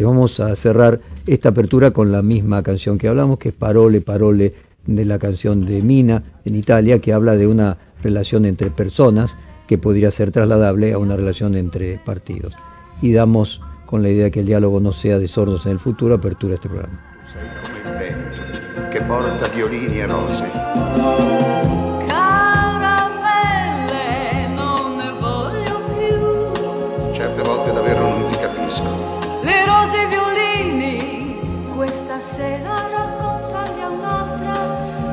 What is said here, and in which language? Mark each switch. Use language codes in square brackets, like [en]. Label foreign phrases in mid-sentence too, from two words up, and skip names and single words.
[es] Vamos a cerrar esta apertura con la misma canción que hablamos, que es Parole, Parole, de la canción de Mina, en Italia, que habla de una relación entre personas que podría ser trasladable a una relación entre partidos. Y damos, con la idea de que el diálogo no sea de sordos en el futuro, apertura a este programa. [it] Sei come il vento che porta violini e rose. Caramelle, non ne voglio più. Certe volte davvero non ti capisco. Le rose e i violini, questa sera raccontagli a un'altra.